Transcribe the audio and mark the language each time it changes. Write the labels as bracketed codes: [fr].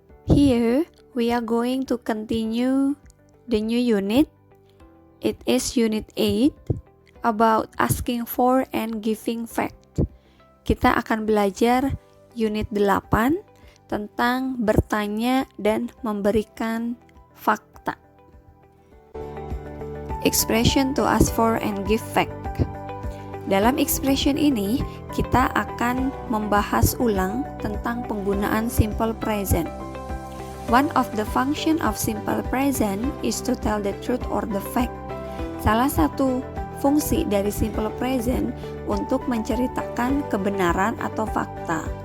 [en] Here we are going to continue the new unit. It is unit 8 about asking for and giving fact. [id] Kita akan belajar unit 8 tentang bertanya dan memberikan fakta. [en] Expression to ask for and give fact. [id] Dalam expression ini, kita akan membahas ulang tentang penggunaan simple present. [en] One of the function of simple present is to tell the truth or the fact. [id] Salah satu fungsi dari simple present untuk menceritakan kebenaran atau fakta.